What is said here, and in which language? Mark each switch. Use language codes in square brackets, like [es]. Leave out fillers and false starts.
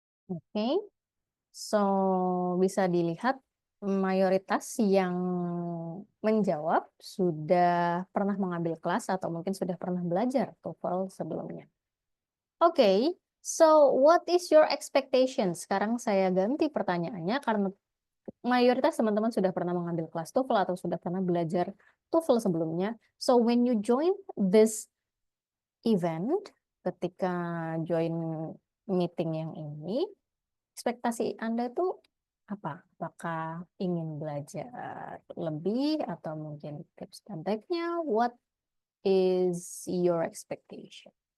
[id] Oke. So, bisa dilihat mayoritas yang menjawab sudah pernah mengambil kelas atau mungkin sudah pernah belajar TOEFL sebelumnya. [en] Oke, so what is your expectation? [id] Sekarang saya ganti pertanyaannya karena mayoritas teman-teman sudah pernah mengambil kelas TOEFL atau sudah pernah belajar TOEFL sebelumnya. [en] So when you join this event, [id] ketika join meeting yang ini, ekspektasi Anda tuh apa? Apakah ingin belajar lebih atau mungkin tips dan triknya? [en] What is your expectation?